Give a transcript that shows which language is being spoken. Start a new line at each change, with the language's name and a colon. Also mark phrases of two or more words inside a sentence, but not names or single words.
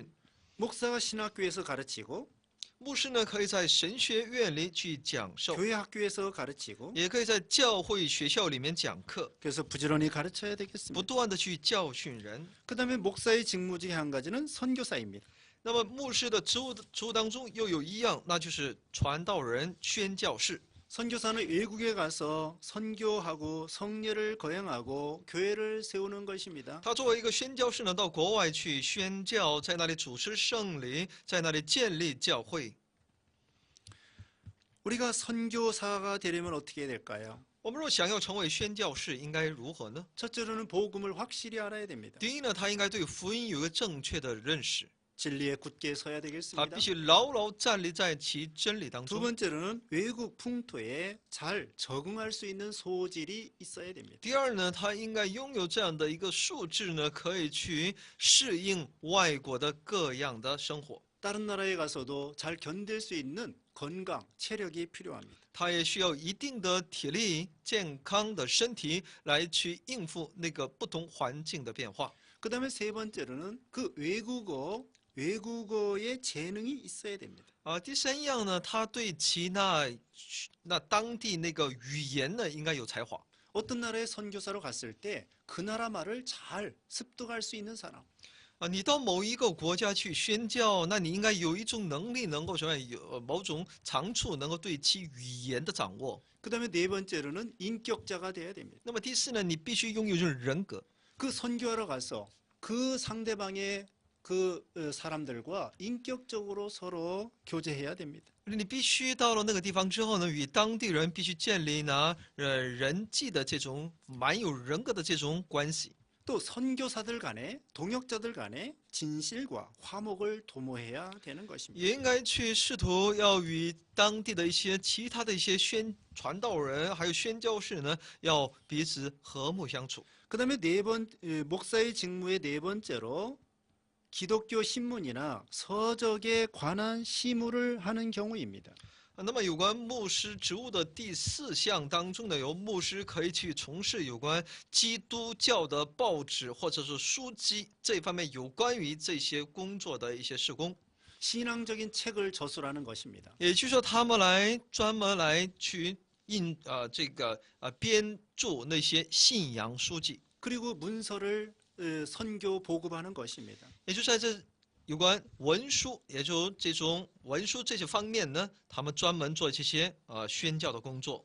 Korean: 목사가 신학교에서 가르치고
Chinese: 牧师呢，可以在神学院里去讲授，
Korean: 교회 학교에서 가르치고
Chinese: 也可以在教会学校里面讲课，
Korean: 그래서 부지런히 가르쳐야
Chinese: 不
Korean: 되겠습니다.
Chinese: 断的去教训人。
Korean: 그 다음에 목사의 직무 중에 한 가지는 선교사입니다.
Chinese: 那么牧师的职务当中又有一样，那就是传道人、宣教士。
Korean: 선교사는 외국에 가서 선교하고 성례를 거행하고 교회를 세우는 것입니다.
Chinese: 他作为一个宣教士呢，到国外去宣教，在那里主持圣礼，在那里建立教会。
Korean: 우리가 선교사가 되려면 어떻게 해야 될까요?
Chinese: 我们若想要成为宣教士，应该如何呢？
Korean: 첫째로는 복음을 확실히 알아야 됩니다.
Chinese: 第一呢，他应该对福音有一个正确的认识，
Korean: 진리에 굳게 서야
Chinese: 他
Korean: 되겠습니다.
Chinese: 必须牢牢站立在其真理当
Korean: 두
Chinese: 中。
Korean: 번째로는 외국 풍토에 잘 적응할 수 있는 소질이 있어야 됩니다.
Chinese: 第二呢，他应该拥有这样的一个素质呢，可以去适应外国的各样的生活。
Korean: 다른 나라에 가서도 잘 견딜 수 있는 건강, 체력이 필요합니다.
Chinese: 他也需要一定的体力、健康的身体来去应付那个不同环境的变化。
Korean: 그다음에 세 번째로는 그 외국어의 재능이 있어야 됩니다.
Chinese: 第三样呢，他对其那当地那个语言呢，应该有才华。
Korean: 어떤 나라에 선교사로 갔을 때 그 나라 말을 잘 습득할 수 있는 사람.
Chinese: 你到某一个国家去宣教，那你应该有一种能力，能够什么有某种长处，能够对其语言的掌握。
Korean: 그다음에 네 번째로는 인격자가 돼야 됩니다.
Chinese: 那么第四呢，你必须拥有这种人格。
Korean: 그 선교하러 가서 그 상대방의 그 사람들과 인격적으로 서로 교제해야 됩니다.
Chinese: 你必须到了那个地方之后呢，与当地人必须建立呢人际的这种蛮有人格的这种关系。
Korean: 또 선교사들 간에 동역자들 간에 진실과 화목을 도모해야 되는 것입니다.
Chinese: 也应该去试图要与当地的一些其他的一些传道人，还有宣教士呢，要彼此和睦相处。
Korean: 그다음에 목사의 직무의 네 번째로 기독교 신문이나 서적에 관한 시무를 하는 경우입니다.
Chinese: 那么有关牧师职务的第四项当中呢，有牧师可以去从事有关基督教的报纸或者是书籍这方面有关于这些工作的一些事工。
Korean: 신앙적인 책을 저술하는 것입니다.
Chinese: 也就是说，他们专门来去编著那些信仰书籍，
Korean: 그리고 문서를 선교 보급하는 것입니다.
Chinese: 也就是在这有关文书，也就这种文书这些方面呢，他们专门做这些宣教的工作。